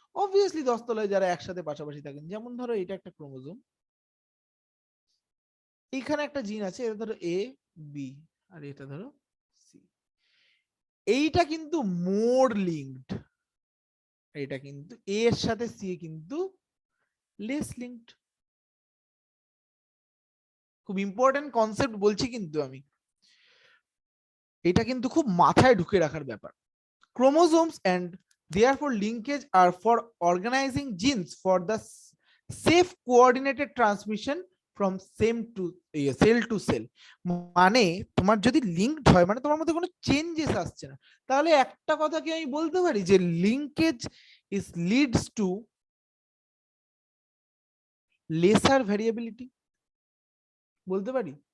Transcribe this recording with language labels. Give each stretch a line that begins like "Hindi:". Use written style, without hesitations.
Bangla: Obviously 10 তলায় যারা একসাথে পাশাপাশি থাকেন। যেমন ধরো এটা একটা ক্রোমোজোম, এইখানে একটা জিন আছে, এটা ধরো এ বি, আর এটা ধরো সি, এইটা কিন্তু মোর লিঙ্কড, এটা কিন্তু এ এর সাথে সি কিন্তু লেস লিঙ্কড। খুব ইম্পর্টেন্ট কনসেপ্ট বলছি কিন্তু আমি, এটা কিন্তু খুব মাথায় ঢুকে রাখার ব্যাপার।
English: Chromosomes and therefore linkage are for organizing genes for the safe coordinated transmission from same to cell to cell,
Bangla: মানে তোমার যদি লিঙ্কড হয় মানে তোমার মধ্যে কোনো চেঞ্জেস আসছে না, তাহলে একটা কথা কি আমি বলতে পারি যে
English: linkage is leads to lesser variability,
Bangla: বলতে পারি।